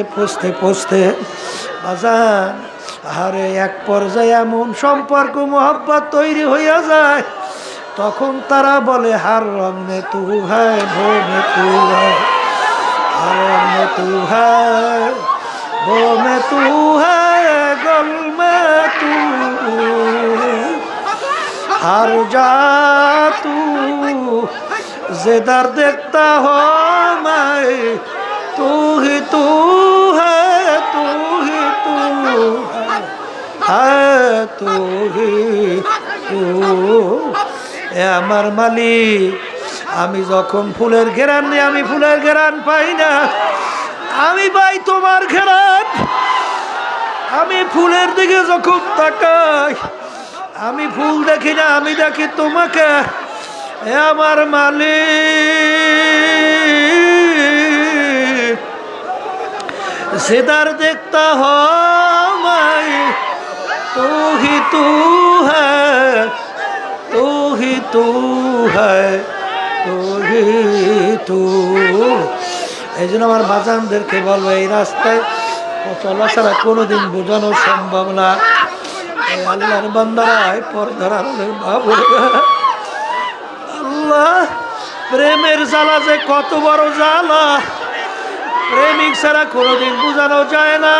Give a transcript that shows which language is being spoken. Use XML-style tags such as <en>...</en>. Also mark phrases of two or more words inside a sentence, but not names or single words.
<bn>পৌঁছতে পৌঁছতে বাজান আরে এক পর্যায়ে এমন সম্পর্ক মোহাব্বত তৈরি হইয়া যায়, তখন তারা বলে</bn> <hi>हर रंग में तू है, भो में तू है, हर रंग में तू है, भो में तू है, गल में तू, हर जा तू जिधर देखता हो मैं, तू ही तू है, तू ही तू है, तू ही तू।</hi> <bn>এ আমার মালিক, আমি যখন ফুলের ঘেরান নিয়ে, আমি ফুলের ঘেরান পাই না, আমি পাই তোমার ঘেরান। আমি ফুলের দিকে যখন তাকাই আমি ফুল দেখি না, আমি দেখি তোমাকে। এ আমার মালিক,</bn> <hi>जिधर देखता हो मैं, तू ही तू है, तू ही तू तू ही तू।</hi> <bn>এই জন্য আমার বাজানদেরকে বলবো, এই রাস্তায় চলা ছাড়া কোনোদিন বোঝানো সম্ভব না। এই আল্লাহর বান্দারায় পর্দার আড়ালের মা বোনেরা, আল্লাহ প্রেমের জ্বালা যে কত বড় জ্বালা, প্রেমিক ছাড়া কোনোদিন বোঝানো যায় না।</bn>